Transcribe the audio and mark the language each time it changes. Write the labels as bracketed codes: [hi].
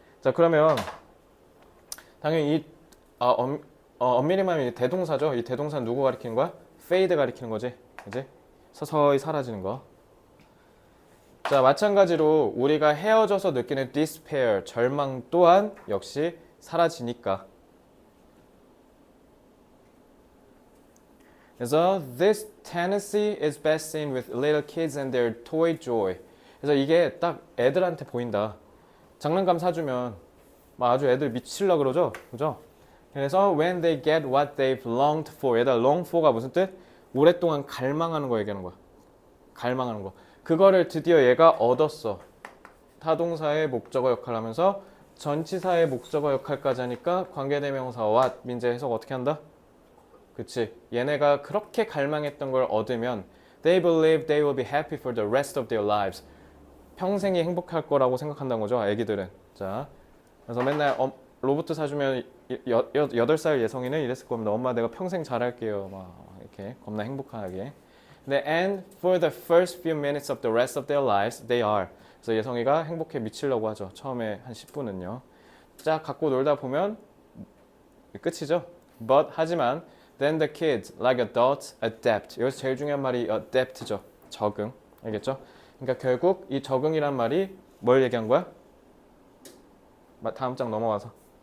[ko] 자, 그러면 당연히 이 엄밀히만 대동사죠. 이 대동사는 누구 가리키는 거야? fade 가리키는 거지. 이제 서서히 사라지는 거. 자, 마찬가지로 우리가 헤어져서 느끼는 despair, 절망 또한 역시 사라지니까. 그래서 [en] this tendency is best seen with little kids and their toy joy. [ko] 그래서 이게 딱 애들한테 보인다. 장난감 사주면 막 아주 애들 미칠라 그러죠, 그죠? 그래서 [en] when they get what they've longed for. [ko] 얘들아, long for가 무슨 뜻? 오랫동안 갈망하는 거 얘기하는 거야. 갈망하는 거. 그거를 드디어 얘가 얻었어. 타동사의 목적어 역할을 하면서 전치사의 목적어 역할까지 하니까 관계대명사 what 민재 해석 어떻게 한다? 그치. 얘네가 그렇게 갈망했던 걸 얻으면 [en] they believe they will be happy for the rest of their lives. [ko] 평생이 행복할 거라고 생각한다는 거죠, 애기들은. 자, 그래서 맨날 로봇 사주면 8살 예성이는 이랬을 겁니다. 엄마 내가 평생 잘할게요. 막 이렇게 겁나 행복하게. 근데 [en] and for the first few minutes of the rest of their lives they are. [ko] 그래서 예성이가 행복해 미치려고 하죠. 처음에 한 10분은요. 쫙 갖고 놀다 보면 끝이죠. [en] But [ko] 하지만 [en] then the kids like adults adapt. [ko] 여기서 제일 중요한 말이 adapt죠. 적응. 알겠죠? 그러니까 결국 이 적응이란 말이 뭘 얘기한 거야? 다음 장 넘어가서.